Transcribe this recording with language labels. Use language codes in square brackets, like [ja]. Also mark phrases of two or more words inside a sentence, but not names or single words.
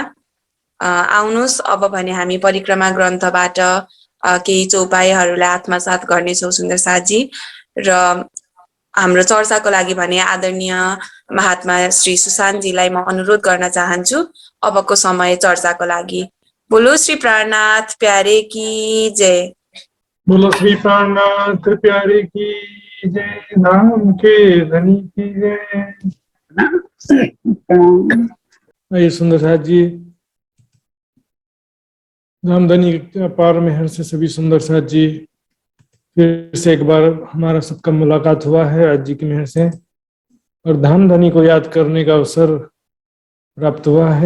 [ne] आउनुहोस्, अब भने हामी परिक्रमा ग्रन्थबाट केही चौपाइहरूलाई आत्मसात गर्नेछौँ सुन्दर साथजी। र हाम्रो चर्चाको लागि भने आदरणीय महात्मा श्री सुशान्तजीलाई म अनुरोध गर्न चाहन्छु अबको समय चर्चाको लागि। [hi] बोलो श्री प्राणनाथ प्यारे की जय। बोलो श्री प्राणनाथ प्यारे की जय। नाम के धनी की जय। आइए सुंदर साथ जी, धामधनी अपार मेहर से सभी सुंदर साथ जी फिर से एक बार हमारा सबका मुलाकात हुआ है आज जी की मेहर से, और धामधनी को याद करने का अवसर प्राप्त हुआ है।